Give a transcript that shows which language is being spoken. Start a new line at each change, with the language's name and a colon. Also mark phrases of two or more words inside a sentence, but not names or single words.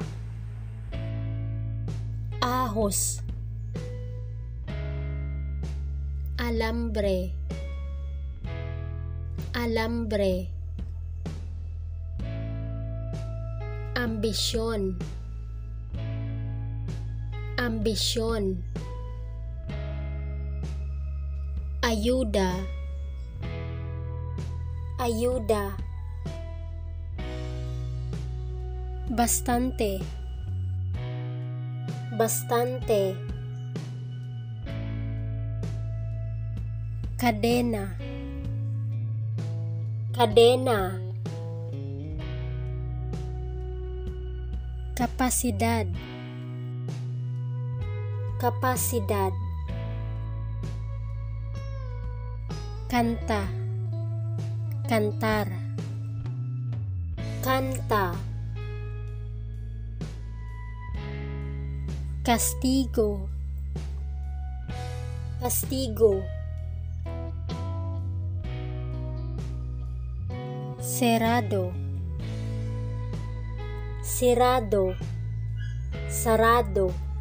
Spanish: ahos, alambre, alambre, ambisyon, ambisyon, ayuda, ayuda, bastante, bastante, cadena, cadena,
Filipino: kapasidad, kapasidad, kanta,
Spanish: cantar, kanta, castigo, castigo, cerrado, cerrado, sarado,